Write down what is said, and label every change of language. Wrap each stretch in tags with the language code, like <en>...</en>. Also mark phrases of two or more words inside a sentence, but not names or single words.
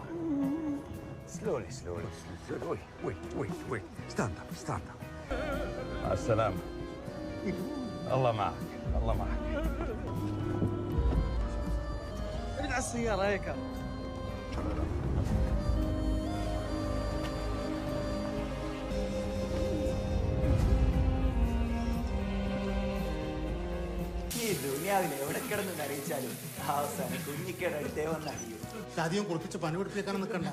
<en>slowly slowly slowly. wait stand up stand up.</en> <ar>مع السلامة. الله معك الله معك. ابعد على السيارة هيك.</ar> <ml>ഈ ദുനിയാവിലെ എവിടെ കിടന്ന് അറിയിച്ചാലും അവസാനം കുഞ്ഞിക്കേടെ അടുത്തേ വന്നറിയും. അധികം കുളിപ്പിച്ച് പനി പിടിപ്പിക്കാനും നിൽക്കണ്ട.</ml>